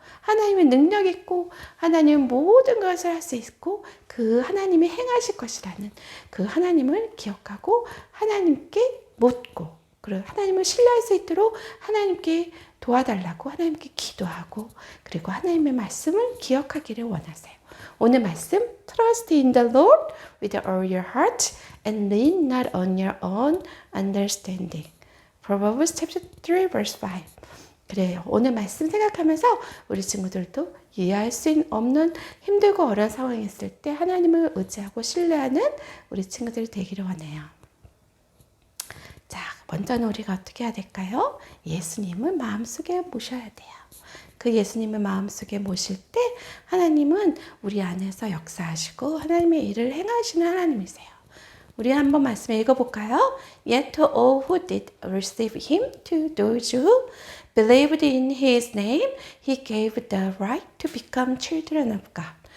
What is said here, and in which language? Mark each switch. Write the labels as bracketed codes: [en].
[ko] 하나님의 능력 있고 하나님은 모든 것을 할 수 있고 그 하나님이 행하실 것이라는 그 하나님을 기억하고 하나님께 묻고, 그리고 하나님을 신뢰할 수 있도록 하나님께 도와달라고 하나님께 기도하고, 그리고 하나님의 말씀을 기억하기를 원하세요. 오늘 말씀 [en] Trust in the Lord with all your heart and lean not on your own understanding. Proverbs chapter 3 verse 5. [ko] 그래요. 오늘 말씀 생각하면서 우리 친구들도 이해할 수 없는 힘들고 어려운 상황이 있을 때 하나님을 의지하고 신뢰하는 우리 친구들이 되기를 원해요. 자, 먼저는 우리가 어떻게 해야 될까요? 예수님을 마음속에 모셔야 돼요. 그 예수님을 마음속에 모실 때 하나님은 우리 안에서 역사하시고 하나님의 일을 행하시는 하나님이세요. 우리 한번 말씀 읽어볼까요? [en] Yet to all who did receive him, to those who believed in his name, he gave the right to become children of God.